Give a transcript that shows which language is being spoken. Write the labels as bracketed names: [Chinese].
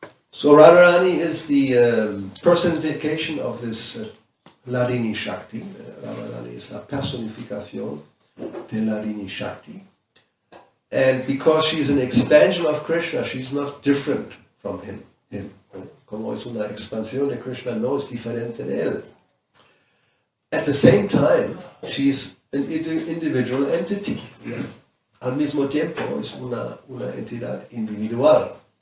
[English] So Radharani is the personification of this Hladini Shakti. [Spanish] Radharani is la personificación de Hladini Shakti. [English] And because she's an expansion of Krishna, she's not different from him. [Spanish] Como es una expansión de Krishna, no es diferente de él. [English] At the same time, she's an individual entity. Yeah? [Spanish] Al mismo tiempo, es una entidad individual.